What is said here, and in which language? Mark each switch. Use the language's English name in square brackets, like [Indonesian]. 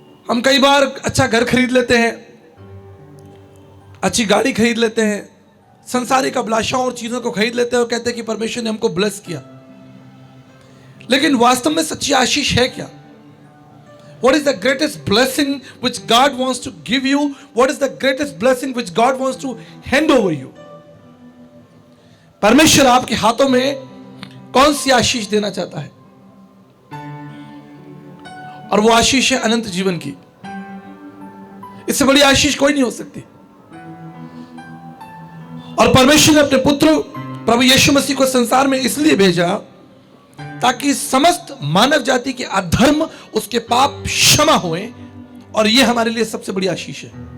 [Hindi] हम कई बार अच्छा घर खरीद लेते हैं, अच्छी गाड़ी खरीद लेते हैं, संसारिक अभिलाषाओं और चीजों को खरीद लेते हैं और कहते हैं कि परमेश्वर ने हमको ब्लेस किया। लेकिन वास्तव में सच्ची आशीष है क्या? [English] What is the greatest blessing which God wants to give you? What is the greatest blessing which God wants to hand over you? [Hindi] परमेश्वर आपके हाथों में कौन सी आशीष देना चाहता है? और वो आशीष है अनंत जीवन की। इससे बड़ी आशीष कोई नहीं हो सकती। और परमेश्वर ने अपने पुत्र प्रभु यीशु मसीह को संसार में इसलिए भेजा ताकि समस्त मानव जाति के अधर्म, उसके पाप क्षमा हुए, और यह हमारे लिए सबसे बड़ी आशीष है।